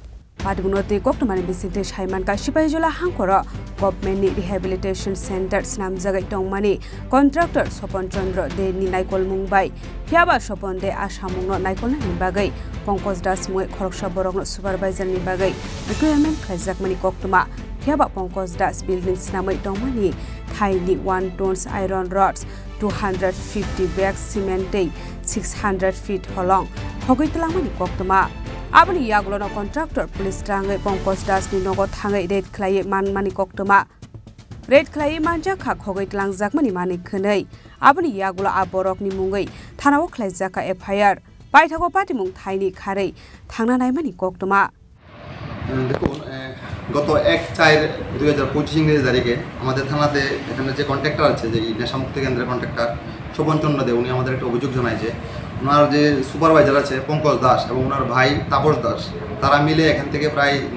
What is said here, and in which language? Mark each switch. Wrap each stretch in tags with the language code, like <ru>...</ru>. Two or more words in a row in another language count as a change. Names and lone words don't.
<trp>Patimungo te Khokjakmani bisinte Shaiman ka Sipahijola hangkora government ni</trp> <en>rehabilitation center</en> <trp>snam jagai tongmani contractor Sopon Chandra de ni naikol mungbai phiaba Sopon de asamungno naikol ni bagai Pankaj Das mue Khorokroknwi supervisor ni bagai requirement Khokjakmani koktuma phiaba Pankaj Das building snamai tongmani thaini 1</trp> <en>tons iron rods 250 bags cement 600 feet</en> <trp>holong hogoitlangmani koktuma Abani yagulo contractor police trangai Pankaj Das ni nogo thangai red khlai manmani koktuma red khlai manja kha khogoi tlangjakmani mani khonei abani yagulo aborok ni mungai thanao khlaijaka FIR paithago Patimung thaini kharei thangna naimani koktuma</trp> <bn>দেখুন গত 1/4/2025 ইংরেজি তারিখে আমাদের থানাতে এখানে যে কন্ট্রাক্টর আছে যে নেশামুক্তি কেন্দ্রের কন্ট্রাক্টর শোভন চন্দ্র দে উনি আমাদের একটা অভিযোগ জানাইছে ওনার যে সুপারভাইজার আছে পঙ্কজ দাস এবং ওনার ভাই তাপস দাস তারা মিলে এখান থেকে প্রায়</bn>